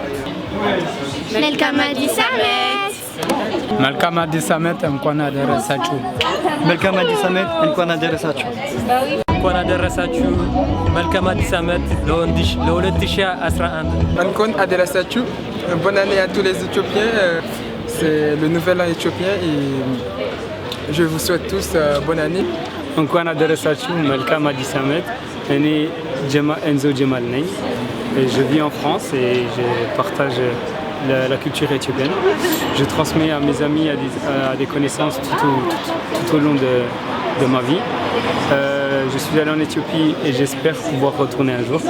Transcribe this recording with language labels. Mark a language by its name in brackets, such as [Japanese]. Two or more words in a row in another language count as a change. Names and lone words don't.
[Amharic] መልካም አዲስ ዓመት። መልካም አዲስ ዓመት እንኳን አደረሳችሁ። መልካም አዲስ ዓመት እንኳን አደረሳችሁ። እንኳን አደረሳችሁ። መልካም አዲስ ዓመት ለ2011 እንኳን አደረሳችሁ። [French] Bonne année à tous les Éthiopiens. C'est le nouvel an éthiopien et je vous souhaite tous bonne année. [Amharic] እንኳን አደረሳችሁ። መልካም አዲስ ዓመት። እኔ ኤንዞ ጀማል ነኝ። [French] Je vis en France et je partage la culture éthiopienne. Je transmets à mes amis, à des connaissances tout au long de ma vie. Je suis allé en Éthiopie et j'espère pouvoir retourner un jour.